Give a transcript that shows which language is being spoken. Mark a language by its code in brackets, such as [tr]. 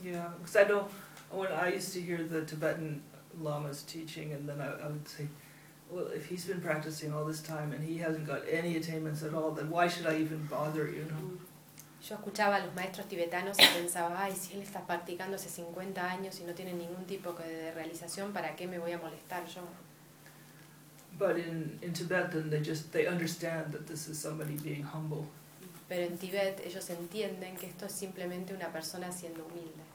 [en] Yeah, because I used to hear the Tibetan Lama's teaching, and then I would say, well, if he's been practicing all this time and he hasn't got any attainments at all, then why should I even bother, you know? [es] Yo escuchaba a los maestros tibetanos y pensaba, ay, si él está practicando hace 50 años y no tiene ningún tipo de realización, ¿para qué me voy a molestar yo? [en] But in Tibet, then they understand that this is somebody being humble. [es] Pero en Tibet, ellos entienden que esto es simplemente una persona siendo humilde.